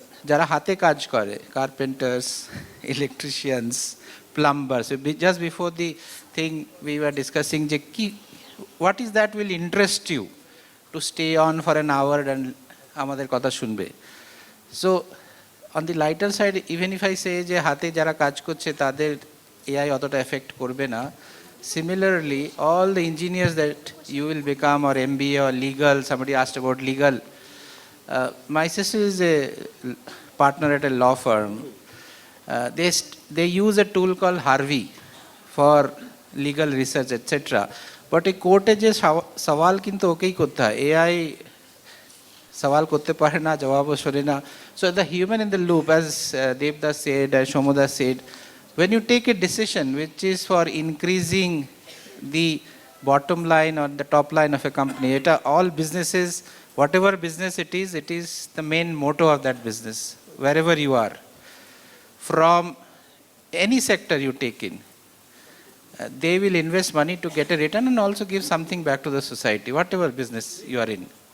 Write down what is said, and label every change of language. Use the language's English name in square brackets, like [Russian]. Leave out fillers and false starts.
[Bangla] যারা হাতে কাজ করে, [English] carpenters, electricians, plumbers. Just before the thing we were discussing, what is that will interest you to stay on for an hour and [Bangla] আমাদের কথা শুনবে? [English] So on the lighter side, even if I say [Bangla] যে হাতে যারা কাজ করছে তাদের AI অতটা এফেক্ট করবে না, [English] similarly all the engineers that you will become, or MBA or legal, somebody asked about legal. My sister is a partner at a law firm. They use a tool called Harvey for legal research, etc. But a [Bangla] কোর্টে যে সওয়াল কিন্তু ওকেই করতে হয়, AI সওয়াল করতে পারে না, জবাবও শোনে না। [English] So the human in the loop, as Devdas said, as Shomoda said, when you take a decision which is for increasing the bottom line or the top line of a company, all businesses, whatever business it is the main motto of that business, wherever you are, from any sector you take in, they will invest money to get a return and also give something back to the society, whatever business you are in.